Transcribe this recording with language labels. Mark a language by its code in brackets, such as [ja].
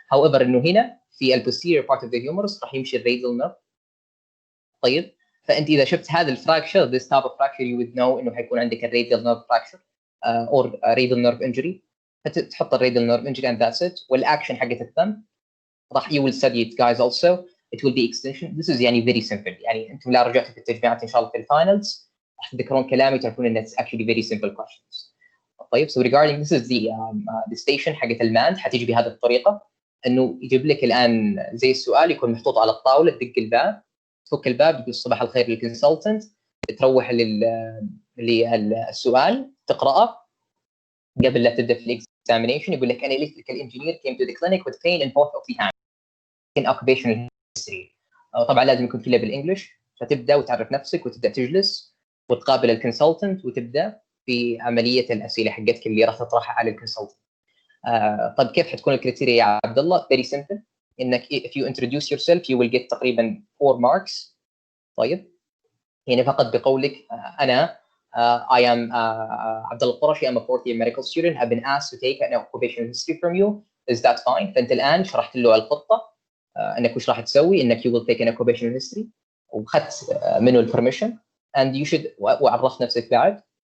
[ar] however انه هنا في البوستيريور [en] part of the humerus [ar] راح يمشي الراديال نيرف. طيب فانت اذا شفت هذا الفراكشر [en] this type of fracture you would know [ar] انه حيكون عندك الراديال نيرف [en] fracture or radial nerve injury. [ar] فتحط الراديال نيرف [en] injury and that's it. [ar] والاكشن حقت الثumb راح [en] you will study it guys also. it will be extension. this is [ar] يعني [en] very simple. [ar] يعني انتم لا رجعتوا في التجميعات ان شاء الله في الفاينلز راح تذكرون كلامي تعرفون ان [en] it's actually very simple questions. [ar] طيب [en] so regarding this is the station [ar] حقت الماند حتيجي بهذه الطريقه انه يجيب لك الان زي السؤال يكون محطوط على الطاوله، تدق الباب تفك الباب تقول صباح الخير للكونسلتنت، تروح للسؤال تقراه قبل لا تبدا في الاكزامينيشن. يقول لك [en] an electrical engineer came to the clinic with pain in both of the hands in occupational history. [ar] طبعا لازم يكون كله بالانجلش، فتبدا وتعرف نفسك وتبدا تجلس وتقابل الكونسلتنت وتبدا في عمليه الاسئله حقتك اللي راح تطرحها على الكونسلتنت. طيب كيف حتكون الكريتيريا يا عبد الله؟ [en] very simple. [ar] انك [en] if you introduce yourself you will get [ar] تقريبا [en] 4 marks. [ar] طيب يعني فقط بقولك انا [en] I am [ar] عبد الله القرشي. [en] I'm a fourth year medical student. I've been asked to take an occupational history from you. Is that fine؟ [ar] فانت الان شرحت له الخطه انك وش راح تسوي، انك [en] you will take an occupational history [ar] وخذت منه البرميشن [en] and you should [ar] وعرفت نفسك بعد.